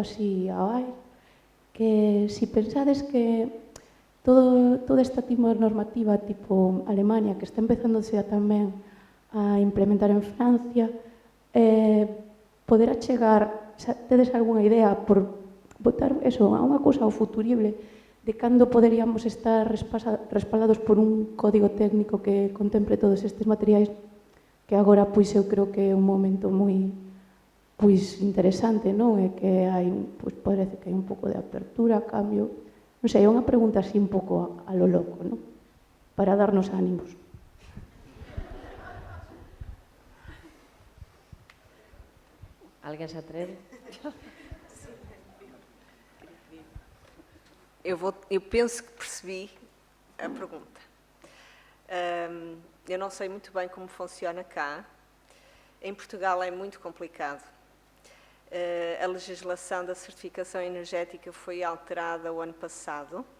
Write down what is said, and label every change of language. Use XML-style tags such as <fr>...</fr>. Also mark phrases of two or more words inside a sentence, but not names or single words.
<gl>así ao aire, que si pensades que toda esta tipo de normativa tipo Alemania, que está empezando tamén a implementar en Francia, poderá chegar, tedes algunha idea por botar eso a unha cousa ao futurible de cando poderíamos estar respaldados por un código técnico que contemple todos estes materiais, que agora pois eu creo que é un momento moi interesante, non? E que hai, pois parece que hai un pouco de apertura, cambio. Non sei, é unha pregunta así un pouco</gl> <es>a lo loco,</es> <gl>non? Para darnos ánimos. Alguén se atreve?</gl> <pt>Eu penso que percebi a pergunta. Eu não sei muito bem como funciona cá. Em Portugal é muito complicado. A legislação da certificação energética foi alterada o ano passado.</pt>